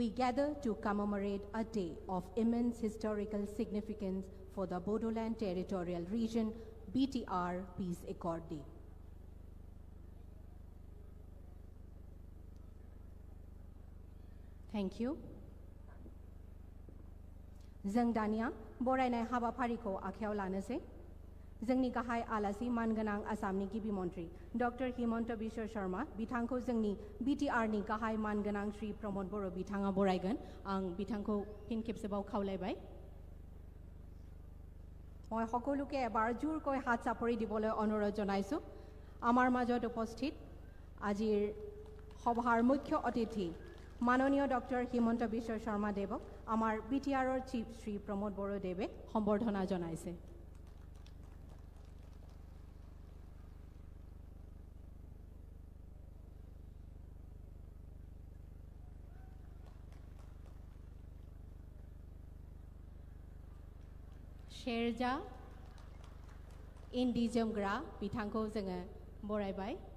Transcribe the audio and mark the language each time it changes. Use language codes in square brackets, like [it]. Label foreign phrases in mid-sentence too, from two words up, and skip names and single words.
[en] gather to commemorate a day of immense historical significance for the Bodoland Territorial Region, BTR Peace Accord Day. Thank you. [brx] जों दानिया बरायनाय हाबाफारिखौ आखायाव लानोसै। जोंनि गाहाय आलासि मानगोनां आसामनि गिबि मन्त्रि डक्टर हिमन्त बिश्व शर्मा बिथांखौ जोंनि बिटिआरनि गाहाय मानगोनां श्री प्रमोद बर' बिथाङा बरायगोन। आं बिथांखौ फिन खेबसेबाव खावलायबाय। [as] মই সকলোকে এবাৰ জোৰকৈ হাত চাপৰি দিবলৈ অনুৰোধ জনাইছোঁ। আমাৰ মাজত উপস্থিত আজিৰ সভাৰ মুখ্য অতিথি মাননীয় ডক্টৰ হিমন্ত বিশ্ব শৰ্মা দেৱক আমাৰ বিটিআৰৰ চিফ শ্ৰী প্ৰমোদ বড়োদেৱে সম্বৰ্ধনা জনাইছে। [brx] शेरजा इन्दि जोमग्रा बिथांखौ जोङो बरायबाय।